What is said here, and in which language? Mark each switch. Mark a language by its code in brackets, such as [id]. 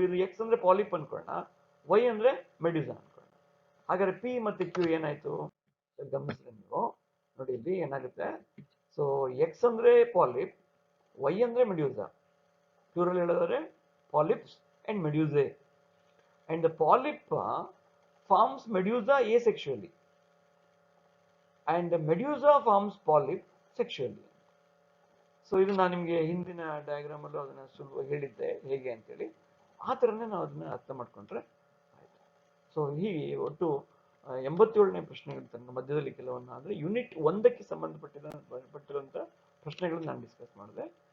[kn] ಇದು ಎಕ್ಸ್ ಅಂದ್ರೆ polyp ಅನ್ಕೊಳ್ಳೋಣ, Y ಅಂದ್ರೆ ಮೆಡ್ಯೂಸಾ ಅನ್ಕೊಳ್ಳೋಣ. ಹಾಗಾದ್ರೆ ಪಿ ಮತ್ತೆ ಕ್ಯೂ ಏನಾಯ್ತು ಗಮನಿಸಿದ್ರೆ ನೀವು ನೋಡಿ, ಇಲ್ಲಿ ಏನಾಗುತ್ತೆ, ಸೊ ಎಕ್ಸ್ ಅಂದ್ರೆ ಪಾಲಿಪ್, ವೈ ಅಂದ್ರೆ ಮೆಡ್ಯೂಸಾ, ಪ್ಲೂರಲ್ ಹೇಳಿದ್ರೆ polyps and ಮೆಡ್ಯೂಸೆ. [en] And the polyp forms medusa asexually and the medusa forms polyp sexually. [kn] So ಇದು ನಾನು ನಿಮಗೆ ಹಿಂದಿನ ಡಯಾಗ್ರಾಮ್ ಅಲ್ಲೂ ಅದನ್ನ ಸುಲಭವಾಗಿ ಹೇಳಿದ್ದೆ ಹೇಗೆ ಅಂತೇಳಿ. ಆ ಥರನೇ ನಾವು ಅದನ್ನ ಅರ್ಥ ಮಾಡ್ಕೊಂಡ್ರೆ ಆಯ್ತು. ಸೊ ಹೀಗೆ ಒಟ್ಟು 87ನೇ ಪ್ರಶ್ನೆಗಳ ತನಕ ಮಧ್ಯದಲ್ಲಿ ಕೆಲವನ್ನ ಅಂದ್ರೆ ಯೂನಿಟ್ 1ಕ್ಕೆ ಸಂಬಂಧಪಟ್ಟಿರುವಂಥ ಪ್ರಶ್ನೆಗಳನ್ನ ನಾನು ಡಿಸ್ಕಸ್ ಮಾಡಿದೆ.